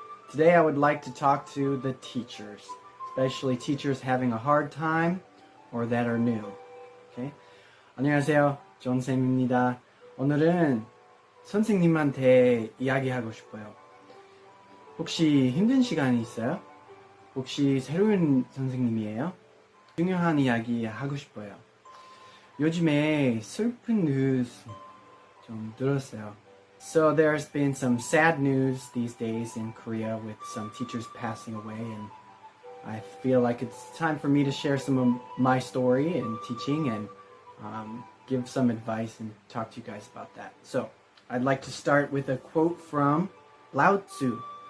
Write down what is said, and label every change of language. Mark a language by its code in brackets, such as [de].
[en] Today I would like to talk to the teachers, especially teachers having a hard time or that are new. Okay? [ko] 안녕하세요. 존쌤입니다. 오늘은 선생님한테 이야기하고 싶어요. 혹시 힘든 시간이 있어요? 혹시 새로운 선생님이에요? 중요한 이야기 하고 싶어요. 요즘에 슬픈 뉴스 좀 들었어요. [en] So there's been some sad news these days in Korea with some teachers passing away, and I feel like it's time for me to share some of my story and teaching and give some advice and talk to you guys about that. So I'd like to start with a quote from Lao Tzu.